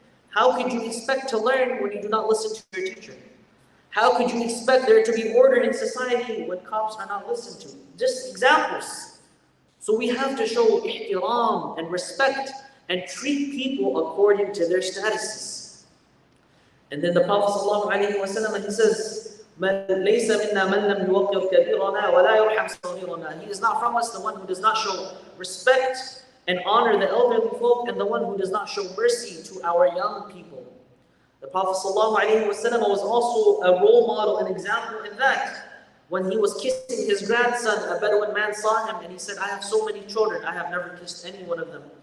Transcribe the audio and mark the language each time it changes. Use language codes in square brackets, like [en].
[en] How could you expect to learn when you do not listen to your teacher? How could you expect there to be order in society when cops are not listened to? Just examples. So we have to show ihtiram and respect and treat people according to their statuses. And then the Prophet ﷺ, he says, [ar] لَيْسَ مِنَّا مَنْ لَمْ يُوَقِّرْ كَبِيرَنَا وَلَا يُرْحَمْ صَغِيرَنَا. [en] He is not from us the one who does not show respect and honor the elderly folk, and the one who does not show mercy to our young people. The Prophet ﷺ was also a role model and example in that. When he was kissing his grandson, a Bedouin man saw him and he said, I have so many children, I have never kissed any one of them.